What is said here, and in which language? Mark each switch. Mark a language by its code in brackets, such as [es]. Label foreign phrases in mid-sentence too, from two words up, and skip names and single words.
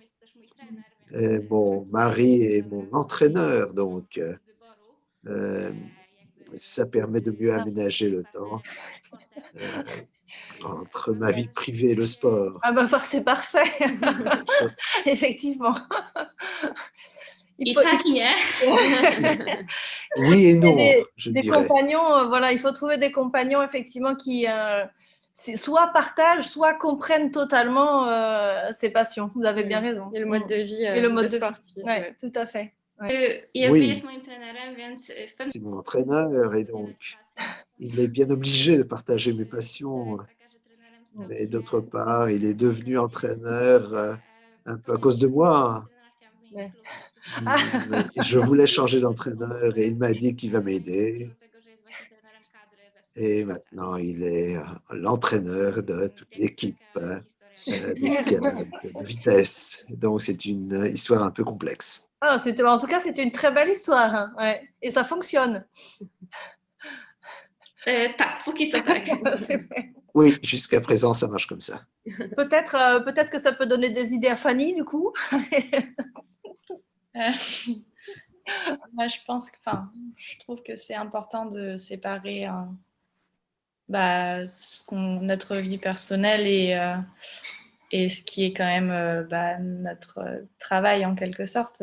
[fr] Et mon mari est mon entraîneur, donc ça permet de mieux aménager le temps entre ma vie privée et le sport. Ah bah c'est parfait, effectivement. [pl] I tak i nie. [fr] Oui et non, je des dirais. compagnons, voilà, il faut trouver des compagnons effectivement qui soit partagent, soit comprennent totalement ses passions. Vous avez bien raison. Et le mode de vie Et le mode de sportif. vie. Ouais, tout à fait. [pl] Jest moim trenerem, więc [fr] C'est mon entraîneur et donc il est bien obligé de partager mes passions. Mais d'autre part, il est devenu entraîneur un peu à cause de moi. Ouais. Je voulais changer d'entraîneur et il m'a dit qu'il va m'aider. Et maintenant, il est l'entraîneur de toute l'équipe d'escalade de vitesse. Donc, c'est une histoire un peu complexe. Ah, en tout cas, c'était une très belle histoire. Hein. Ouais. Et ça fonctionne. [pl] tak, póki co tak. [fr] Oui, jusqu'à présent, ça marche comme ça. Peut-être que ça peut donner des idées à Fanny, du coup. Moi, je trouve que c'est important de séparer notre vie personnelle et ce qui est quand même notre travail en quelque sorte.